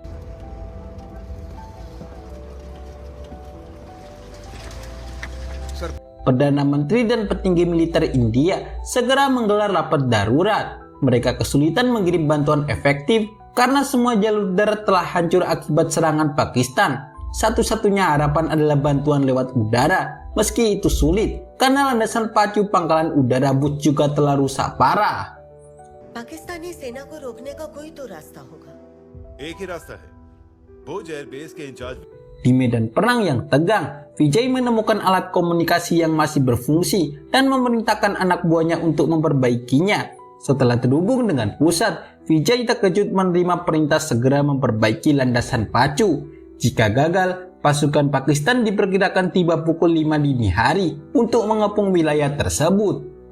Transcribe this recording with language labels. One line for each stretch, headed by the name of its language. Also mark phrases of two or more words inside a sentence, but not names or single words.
Indonesian: Perdana Menteri dan petinggi militer India segera menggelar rapat darurat. Mereka kesulitan mengirim bantuan efektif karena semua jalur darat telah hancur akibat serangan Pakistan. Satu-satunya harapan adalah bantuan lewat udara. Meski itu sulit, karena landasan pacu pangkalan udara Bush juga telah rusak parah.
Hindi: पाकिस्तानी सेना को रोकने का कोई तो रास्ता होगा। एक ही रास्ता है, भुज एयरबेस के इंचार्ज।
Indonesian: Di medan perang yang tegang, Vijay menemukan alat komunikasi yang masih berfungsi dan memerintahkan anak buahnya untuk memperbaikinya. Setelah terhubung dengan pusat, Vijay terkejut menerima perintah segera memperbaiki landasan pacu. Jika gagal, pasukan Pakistan diperkirakan tiba pukul 5 dini hari untuk mengepung wilayah tersebut.